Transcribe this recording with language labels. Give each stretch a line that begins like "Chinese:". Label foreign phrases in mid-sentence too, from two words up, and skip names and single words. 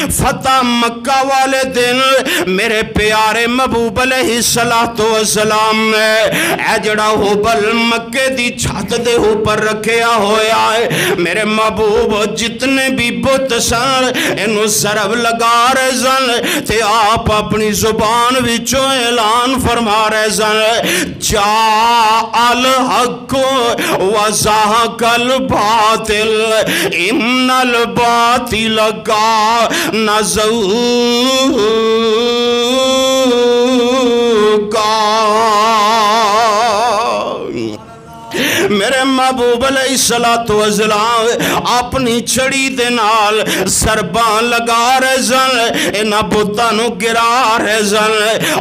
Punjabi: فتح مکہ والے دن میرے پیارے محبوب
Arabic: عليه الصلاة والسلام
Punjabi: نے ایہ جڑا ہبل مکے دی چھت دے اوپر رکھیا ہویا ہے میرے محبوب جتنے بھی بت سن اینوں ضرب لگا رہے سن تے آپ اپنی زبان وچوں اعلان فرما رہے سن ते आप अपनी जुबान विचों ऐलान फरमा रहे सन
Arabic: جاء الحق و زهق الباطل إن الباطل كان زهوقا
Punjabi: میرے محبوب
Arabic: عليه الصلاة والسلام
Punjabi: اپنی چھڑی دے نال ضرباں لگا رہے سن انہاں بتاں نوں گرا رہے سن.